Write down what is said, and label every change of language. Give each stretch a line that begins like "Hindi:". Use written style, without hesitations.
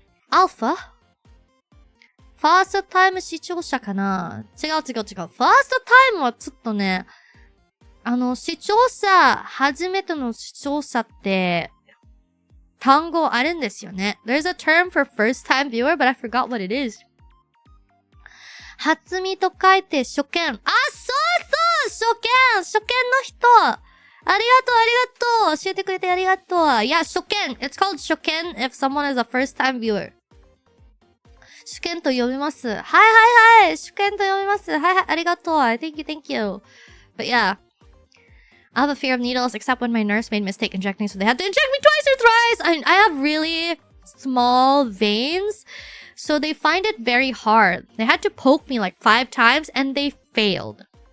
Japanese: アルファ？ファーストタイム視聴者かな？違う。ファーストタイムはちょっとね、視聴者、初めての視聴者って、単語あるんですよね。
English: There's a term for first time viewer, but I forgot what it is.
Japanese: 初見と書いて初見。あ、そう初見の人。ありがとう教えてくれてありがとう
English: Yeah,
Japanese: 初見
English: It's called 初見 if someone is a first time viewer
Japanese: 初見と読みます。はいはいはい。初見と読みます。はいはい。ありがとう。
English: Thank you, thank you. But yeah. I have a fear of needles except when my nurse made a mistake injecting, so they had to inject me twice or thrice. I have really small veins, so they find it very hard. They had to poke me like 5 times and they failed.